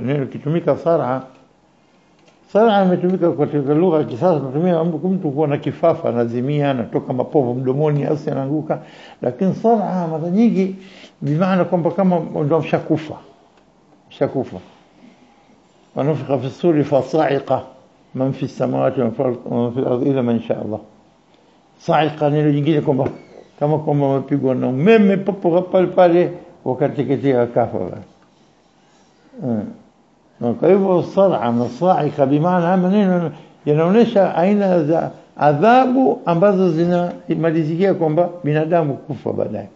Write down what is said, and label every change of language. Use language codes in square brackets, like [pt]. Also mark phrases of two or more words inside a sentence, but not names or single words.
[sw] Neno kitumika sar'a imetumika katika lugha ya kisasa, tunatumia mtu kuwa na kifafa, anazimia, anatoka mapovu mdomoni, asi anaanguka. Lakini sar'a mara nyingi bimaana kwamba kama ndio mshakufa. [ar] ونفخ في الصور فصعق من في السماوات ومن في الأرض إلا من شاء الله. [sw] Sa'iqa neno jingine kwamba kama wamepigwa na umeme papo pale wakateketea kafa. Kwa hivyo sar'a na sa'iqa bimaana maneno yanaonesha aina za adhabu ambazo zinamalizikia kwamba binadamu kufa baadaye.